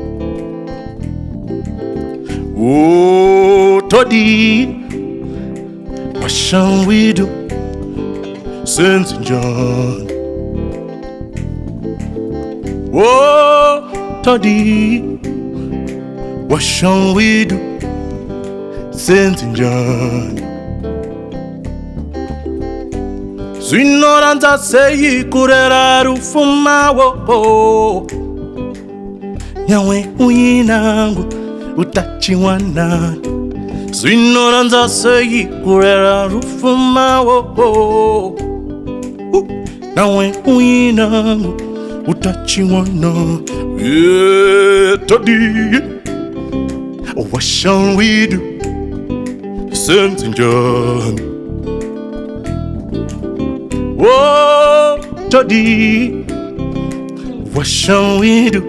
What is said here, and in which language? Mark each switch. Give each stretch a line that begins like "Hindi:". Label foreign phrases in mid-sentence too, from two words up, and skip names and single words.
English: Oh, Toddy, what shall we do? Saint John. Oh, Toddy, what shall we do? Saint John.
Shona: Zwinoranza seyi kurera rufuma wo. Nyawe uyinangu utachiwana. Zwinoranza seyi kurera rufuma wo. Nawe uyinangu utachiwana.
English: Yeah, Toddy, what shall we do? Saint John. Oh, Toddy, what shall we do?